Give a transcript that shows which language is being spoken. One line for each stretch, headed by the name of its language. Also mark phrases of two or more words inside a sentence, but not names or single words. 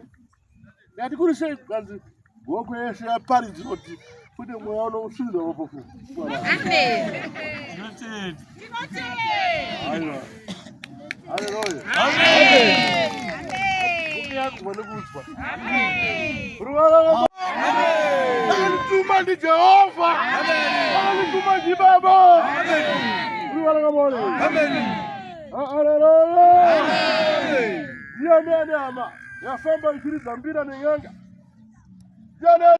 Shona: Yati kuri sei kanzi woko yeshe yaparidzi kuti kuti mweya unosvinza vabofu. Amen. Haleluya. Amen. Tuma ndi Jehova. Tuma ndi Baba. Haleluya. Yafamba ikiri zambira nenyanga.